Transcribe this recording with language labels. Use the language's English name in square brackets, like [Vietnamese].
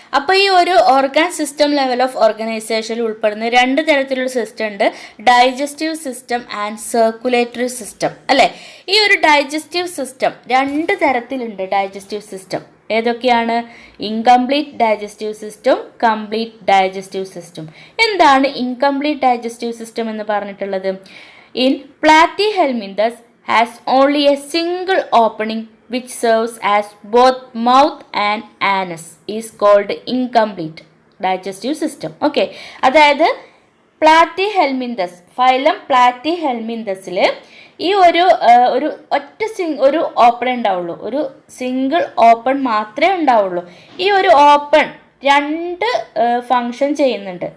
[Malayalam] അപ്പോൾ ഈ ഒരു ഓർഗൻ സിസ്റ്റം ലെവൽ ഓഫ് ഓർഗനൈസേഷനിൽ ഉൾപ്പെടുന്ന രണ്ട് തരത്തിലുള്ള സിസ്റ്റം ഉണ്ട്, digestive system and circulatory system അല്ലേ. ഈ ഒരു ഡൈജസ്റ്റീവ് സിസ്റ്റം രണ്ട് തരത്തിലുണ്ട്. ഡൈജസ്റ്റീവ് സിസ്റ്റം ഏതൊക്കെയാണ്? [English] Incomplete digestive system, complete digestive system. [Malayalam] എന്താണ് ഇൻകംപ്ലീറ്റ് ഡൈജസ്റ്റീവ് സിസ്റ്റം എന്ന് പറഞ്ഞിട്ടുള്ളത്? [English] In Platyhelminthes has only a single opening which serves as both mouth and anus is called incomplete digestive system. [Malayalam] Okay, അതായത് Platyhelminthes phylum പ്ലാറ്റിഹെൽമിന്തസിൽ ഈ ഒരു ഒരു open ഉണ്ടാവുള്ളൂ, ഒരു single open മാത്രമേ ഉണ്ടാവുള്ളൂ. ഈ ഒരു ഓപ്പൺ രണ്ട് ഫങ്ഷൻ ചെയ്യുന്നുണ്ട്.